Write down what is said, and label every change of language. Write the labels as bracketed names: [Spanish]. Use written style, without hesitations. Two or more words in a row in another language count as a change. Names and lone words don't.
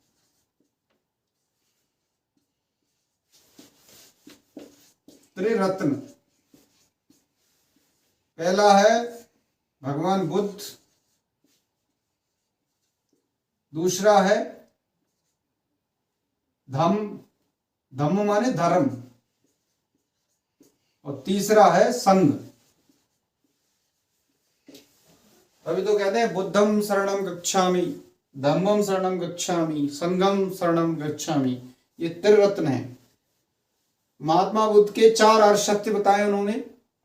[Hindi] त्रिरत्न, पहला है भगवान बुद्ध, दूसरा है धम्म माने धर्म, और तीसरा है संघ। अभी तो कहते हैं [Pali] बुद्धम शरणम गच्छामि, धम्मम शरणम गच्छामि, संघम शरणम गच्छामि। [Hindi] ये त्रिरत्न है। महात्मा बुद्ध के 4 आर्य सत्य बताए उन्होंने।